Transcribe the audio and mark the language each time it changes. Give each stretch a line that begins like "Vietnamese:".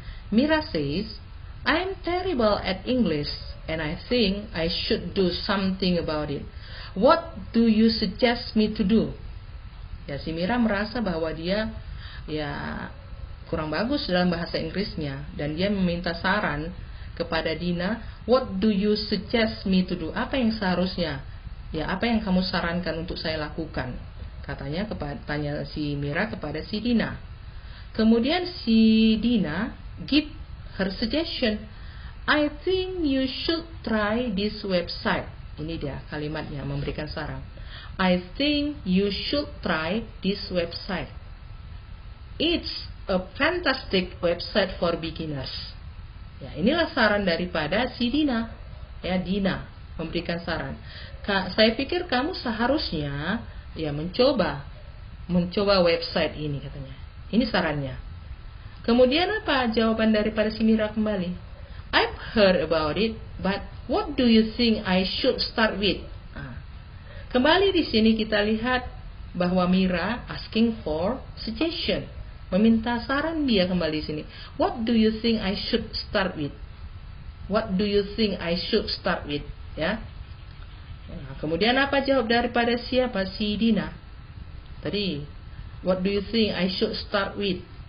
English: Mira says, I'm terrible at English and I think I should do something about it. What do you suggest me to do?
Indonesian: Ya, si Mira merasa bahwa dia ya kurang bagus dalam bahasa Inggrisnya dan dia meminta saran kepada Dina.
English: What do you suggest me to do?
Indonesian: Apa yang seharusnya, ya, apa yang kamu sarankan untuk saya lakukan? Katanya tanya si Mira kepada si Dina. Kemudian si Dina
English: give her suggestion. I think you should try this website.
Indonesian: Ini dia kalimatnya, memberikan saran.
English: I think you should try this website. It's a fantastic website for beginners.
Indonesian: Ya, inilah saran daripada si Dina. Ya, Dina memberikan saran. Saya pikir kamu seharusnya ya mencoba mencoba website ini katanya. Ini sarannya. Kemudian apa jawaban daripada si Mira kembali?
English: I've heard about it, but what do you think I should start with?
Indonesian: Kembali di sini kita lihat bahwa
English: Mira asking for suggestion,
Indonesian: meminta saran dia kembali di sini.
English: What do you think I should start with? What do you think I should start with?
Indonesian: Ya. Nah, kemudian apa jawab daripada siapa? Si Dina. Tadi,
English: what do you think I should start with?